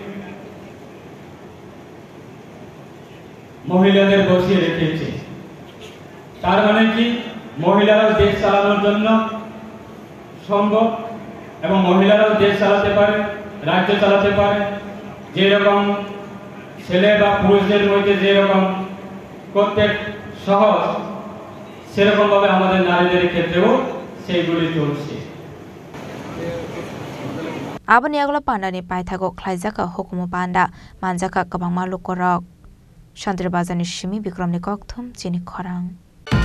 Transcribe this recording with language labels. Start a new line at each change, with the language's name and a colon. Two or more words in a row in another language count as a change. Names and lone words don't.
Bangla: মহিলাদের বসিয়ে রেখেছে তার মানে কি মহিলারাও দেশ চালানোর জন্য সম্ভব এবং মহিলারাও দেশ চালাতে পারে রাজ্য চালাতে পারে যে রকম ছেলে বা পুরুষদের মধ্যে যে রকম করতে সহজ সেরকম ভাবে আমাদের নারীদের ক্ষেত্রেও সেইগুলি চলছে
Kok Borok: Abani Agla Panda ni Paithago Klaijaka Hukumu Panda Manjaka Kabang Maluk Korok Chandra Bazani Shimi Bikram ni Kokthum Chini Khorang